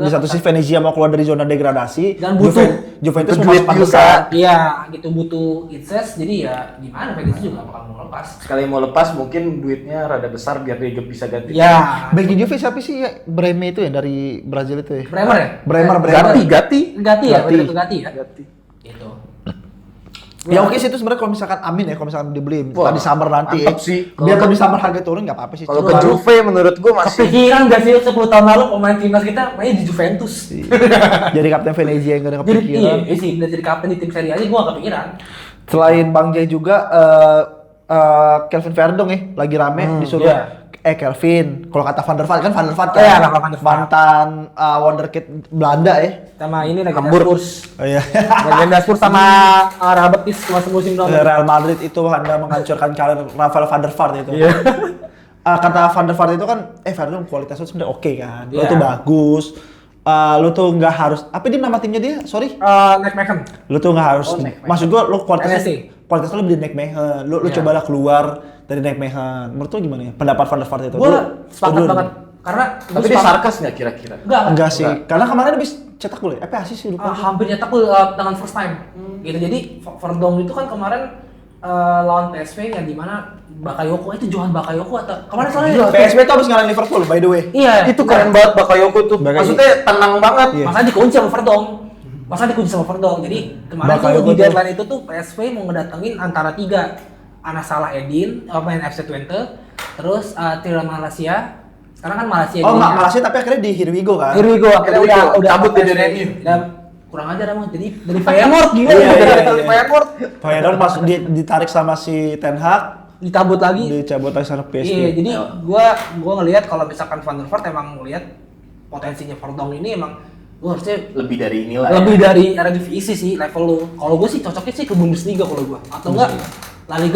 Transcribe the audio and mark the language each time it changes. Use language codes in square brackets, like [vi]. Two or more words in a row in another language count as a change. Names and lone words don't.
[id] Di satu sisi ketat. Venezia mau keluar dari zona degradasi Dan butuh Juventus mau duit masuk empat juga. besar. Iya, gitu butuh Itzes jadi ya gimana Venezia juga nggak bakal mau lepas. Sekali mau lepas mungkin duitnya rada besar biar dia bisa ganti. Ya, Bagi Juve siapa sih ya? Breme itu ya dari Brazil itu ya? Bremer ya? Bremer. Gatti. Gatti ya, Gatti. itu Gatti ya. Gatti. Gitu. Ya oke sih itu sebenarnya kalau misalkan amin ya kalau misalkan dibeli Wah, di summer nanti ya. mantap sih. Biar kalau di summer harga turun nggak apa-apa sih. Kalau Cuma ke Juve menurut gua masih Kepikiran gak sih 10 tahun lalu pemain timnas kita main di Juventus? jadi kapten Venezia yang gak ada Jadi kepikiran. iya sih, udah jadi kapten di tim Serie A aja gua gak kepikiran. Selain Bang Jai juga Kelvin Verdong ya lagi rame disuruh iya. Kelvin kalau kata Van der Vaart kan Van der Vaart kan Iya, Van der Vaart. mantan wonderkid Belanda ya. Sama ini lagi Hamburg. Spurs. Oh iya. Legenda Spurs sama Rabetis masa musim lalu. Real Madrid itu Anda menghancurkan karir Rafael Van der Vaart itu. Iya. Kata Van der Vaart itu kan Verdong kualitasnya sebenarnya oke kan. Lo Iya. tuh bagus. Lo tuh nggak harus apa dia nama timnya dia? Sorry. Nick Beckham. Lu tuh nggak harus, Oh, Nick maksud gua lu kualitasnya NSC. lu lebih dari Nick Mehan. Lu Iya. cobalah keluar dari Nick Mehan. Menurut lu gimana ya? Pendapat Van der Vaart itu? Gua Lu sepakat setuju banget. dong? Karena tapi dia sarkas nggak kira-kira? Enggak sih. Karena kemarin habis cetak gol ya? Apa sih lupa. Hampir nyetak gol dengan [en] first time. [id] Gitu. Jadi Verdong itu kan kemarin lawan PSV yang dimana Bakayoko itu Johan Bakayoko atau kemarin soalnya PSV tuh habis ngalahin Liverpool [en] by the way. [id] Iya, Itu keren banget Bakayoko tuh. Bakayoko. Maksudnya tenang banget. Iya. Masa dikunci sama Verdong. Masa dikunci sama Verdong. Jadi kemarin tuh Bakayoko di tuh- deadline itu tuh PSV mau ngedatengin antara 3 Anas Salah Edin, pemain FC Twente, terus Tyrell Malaysia. Sekarang kan Malaysia. Oh enggak, Malaysia tapi akhirnya di [en] Here We Go [id] kan? [en] Here we go, [id] akhirnya [en] Here we go. [id] udah Cabut dari PSV. MU. Udah kurang aja emang. Jadi dari Feyenoord gila Iya, ya. iya, Dari iya. Feyenoord Feyenoord pas ditarik sama si Ten Hag, ditabut lagi. dicabut lagi sama PSG. Iya, jadi gua ngelihat kalau misalkan Van der Vaart emang ngelihat potensinya Verdong ini emang gua harusnya Lebih dari inilah. lebih dari Eredivisie sih level lu. Kalau gua sih cocoknya sih ke Bundesliga kalau gua. Atau enggak La Liga